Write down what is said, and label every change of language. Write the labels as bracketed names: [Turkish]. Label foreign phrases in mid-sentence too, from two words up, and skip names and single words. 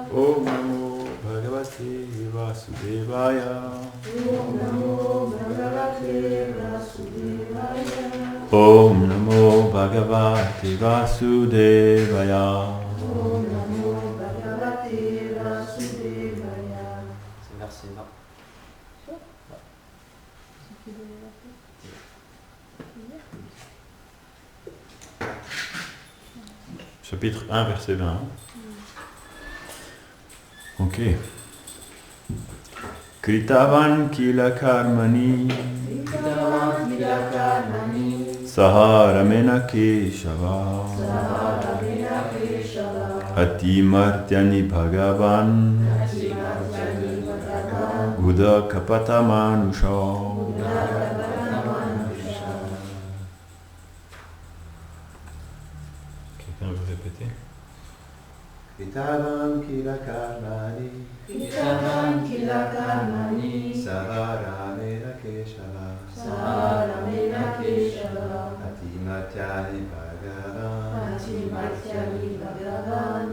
[Sanskrit] ॐ नमो भगवते वासुदेवाय. ॐ नमो भगवते वासुदेवाय. ॐ नमो भगवते वासुदेवाय. ॐ नमो भगवते वासुदेवाय. [French] C'est verset 20. Chapitre 1, verset 20. [Sanskrit] Ok. कृतवान् किल कर्माणि कृतवान् किल कर्माणि सहरामेण केशव सहरामेण केशव अतिमर्त्यानि भगवान् अतिमर्त्यानि भगवान् बुद्ध कपट मनुष. [French] Quelqu'un veut répéter? [Sanskrit] कृतवान् किल कर्माणि कृतवान् किल कर्माणि सहरामेण केशव सहरामेण केशव अतिमर्त्यानि भगवान् अतिमर्त्यानि भगवान्